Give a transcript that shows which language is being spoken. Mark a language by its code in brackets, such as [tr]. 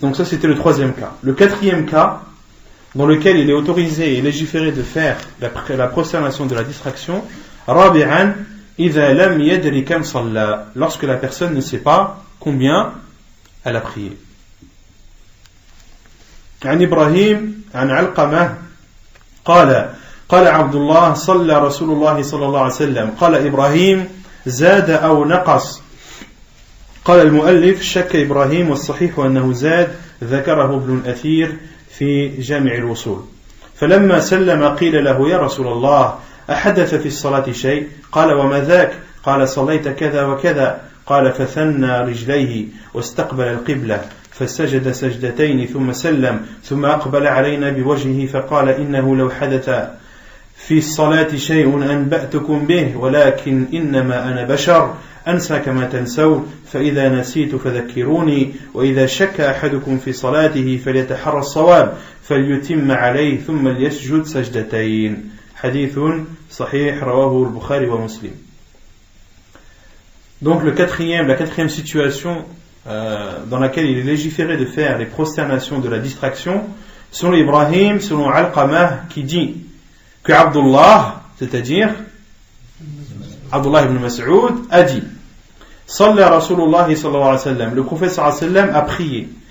[fr] Donc ça c'était le 3e cas. Le 4e cas, dans lequel il est autorisé et légiféré de faire la prosternation de la distraction, Rabi'an, [ar] إذا لم يدري كم صلى, [fr] lorsque la personne ne sait pas combien elle a prié. [ar] عن إبراهيم عن علقمة قال عبد الله صلى رسول الله صلى الله عليه وسلم قال إبراهيم زاد أو نقص. قال المؤلف: شك إبراهيم والصحيح أنه زاد، ذكره ابن الأثير في جامع الوصول. فلما سلم قيل له: يا رسول الله أحدث في الصلاة شيء؟ قال: وما ذاك؟ قال: صليت كذا وكذا. قال: فثنى رجليه واستقبل القبلة فسجد سجدتين ثم سلم ثم أقبل علينا بوجهه فقال: إنه لو حدث في الصلاة شيء أنبأتكم به، ولكن إنما أنا بشر أنسى كما تنسون، فإذا نسيت فذكروني، وإذا شك أحدكم في صلاته فليتحرى الصواب فليتم عليه ثم ليسجد سجدتين. حديث صحيح رواه البخاري ومسلم. [fr] Donc la quatrième situation dans laquelle il est légiféré de faire les prosternations de la distraction, selon Ibrahim, selon Alqamah, qui dit que Abdullah, c'est-à-dire Abdullah ibn Mas'ud, a dit: [ar] Salla Rasulullah [fr] sallallahu alayhi wa sallam, le prophète sallallahu alayhi wa sallam a prié.